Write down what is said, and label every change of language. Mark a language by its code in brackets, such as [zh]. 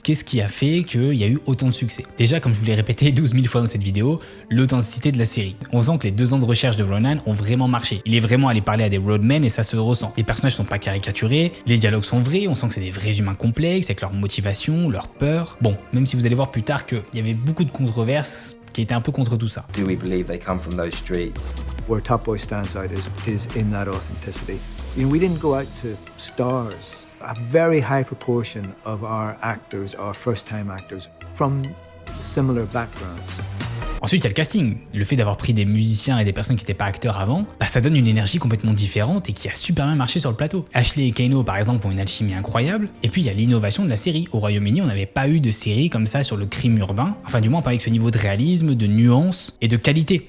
[fr] Qu'est-ce qui a fait qu'il y a eu autant de succès? Déjà, comme je vous l'ai répété 12 000 fois dans cette vidéo, l'authenticité de la série. On sent que les 2 ans de recherche de Ronan ont vraiment marché. Il est vraiment allé parler à des roadmen et ça se ressent. Les personnages sont pas caricaturés, les dialogues sont vrais, on sent que c'est des vrais humains complexes avec leur motivation, leur peur. Bon, même si vous allez voir plus tard qu'il y avait beaucoup de controverses qui étaient un peu contre tout ça. [en] Do we believe they come from those streets? Where Top Boy stands out is in that authenticity. You know, we didn't go out to stars. A very high proportion of our actors are first-time actors from similar backgrounds. [fr] Ensuite, il y a le casting. Le fait d'avoir pris des musiciens et des personnes qui n'étaient pas acteurs avant, ça donne une énergie complètement différente et qui a super bien marché sur le plateau. Ashley et Kano, par exemple, ont une alchimie incroyable. Et puis, il y a l'innovation de la série. Au Royaume-Uni, on n'avait pas eu de série comme ça sur le crime urbain. Enfin, du moins, pas avec ce niveau de réalisme, de nuance et de qualité.